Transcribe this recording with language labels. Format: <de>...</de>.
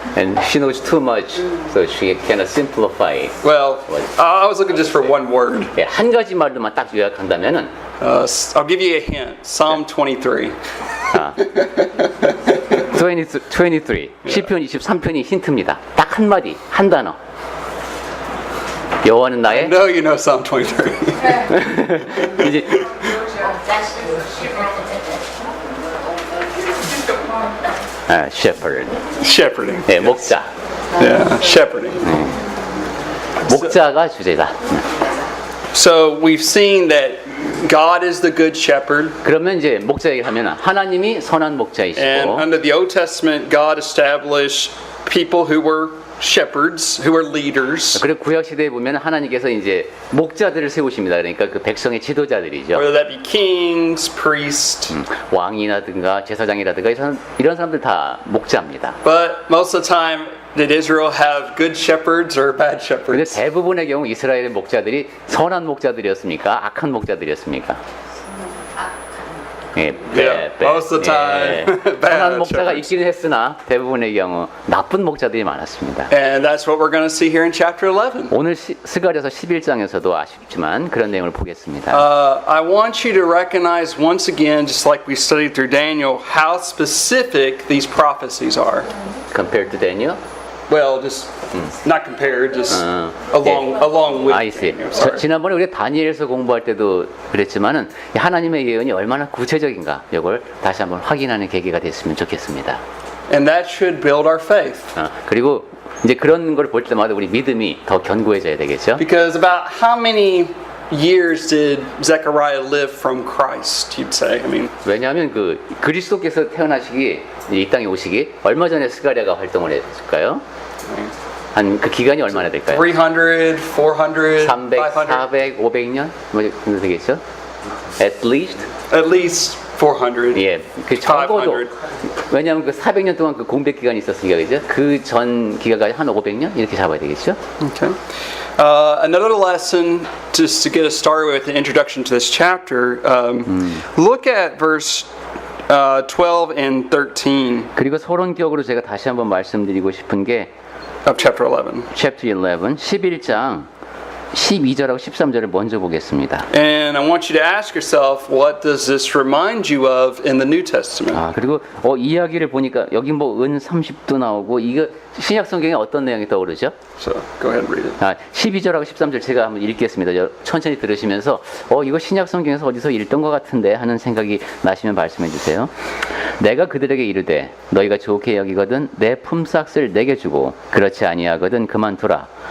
<en>And she knows too much, so she cannot simplify it. Well, I was looking just for one word.</en> <ko>예, 한 가지 말로만 딱 요약한다면은</ko> <en>I'll give you a hint. Psalm 23.</en> <ko>23. 시편 23편이 힌트입니다. 딱 한 마디, 한 단어. 여호와는 나의</ko> <en>No, you know Psalm 23.</en> <ko>이제</ko> <en>shepherd. Shepherding.</en> <ko>네, 목자.</ko> <en>Yeah, shepherding.</en> <ko>목자가 주제다.</ko> <en>So we've seen that God is the good shepherd.</en> <ko>그러면 이제 목자 얘기하면 하나님이 선한</ko> <en>And</en> <ko>목자이시고</ko> <en>under the Old Testament, God established people who were shepherds, who were leaders.</en> <ko>그리고 구약 시대에 보면 하나님께서 이제 목자들을 세우십니다. 그러니까 그 백성의 지도자들이죠.</ko> <en>Whether that be kings, priests.</en> <ko>왕이라든가 제사장이라든가 이런 사람들 다 목자입니다.</ko> <en>But most of the time, did Israel have good shepherds or bad</en> <ko>근데</ko> <en>shepherds?</en> <ko>대부분의 경우 이스라엘의 목자들이 선한 목자들이었습니까? 악한 목자들이었습니까? 예,</ko> <en>Yeah, most of the time,</en> <ko>선한</ko> <en>bad</en> <ko>목자가</ko> <en>shepherds.</en> <ko>있기는 했으나 대부분의 경우 나쁜 목자들이 많았습니다.</ko> <en>And that's what we're going to see here in chapter 11.</en> <ko>오늘 스가랴서 11장에서도 아쉽지만 그런 내용을 보겠습니다.</ko> <en>I want you to recognize once again, just like we studied through Daniel, how specific these prophecies are. Compared to Daniel? Well, just not compared, just along with I see. Daniel. Sorry.</en> <ko>지난번에 우리 다니엘서 공부할 때도 그랬지만은 하나님의 예언이 얼마나 구체적인가 이걸 다시 한번 확인하는 계기가 됐으면 좋겠습니다.</ko> <en>And that should build our faith.</en> <ko>그리고 이제 그런 걸 볼 때마다 우리 믿음이 더 견고해져야 되겠죠.</ko> <en>Because about how many years did Zechariah live from Christ, you'd say? I mean,</en> <ko>왜냐하면 그 그리스도께서 태어나시기 이 땅에 오시기 얼마 전에 스가랴가 활동을 했을까요? 한 그 기간이 얼마나 될까요? 300, 400, 300, 500? 400, 500년 뭐 정도 되겠죠?</ko> <en>At least At least 400.</en> <ko>예, 그 적어도 500. 왜냐하면 그 400년 동안 그 공백 기간이 있었으니까 그죠? 그 전 기간까지 한 500년 이렇게 잡아야 되겠죠?</ko> <en>Okay. Another lesson, just to get us started with the introduction to this chapter, look at verse 12 and 13</en> <ko>그리고 서론격으로 제가 다시 한번 말씀드리고 싶은 게</ko> <en>of chapter 11. chapter 11,</en> <ko>11장 12절하고 13절을 먼저 보겠습니다.</ko> <en>And I want you to ask yourself, what does this remind you of in the New Testament?</en> <ko>그리고 이야기를 보니까 여기 뭐 은 30도 나오고 이거 신약 성경에 어떤 내용이 떠오르죠?</ko> <en>So go ahead and read it.</en> <ko>12절하고 13절 제가 한번 읽겠습니다. 천천히 들으시면서 이거 신약 성경에서 어디서 읽던 것 같은데 하는 생각이 나시면 말씀해 주세요. 내가 그들에게 이르되 너희가 좋게 여기거든 내 품삯을 내게 주고 그렇지 아니하거든 그만두라.</ko>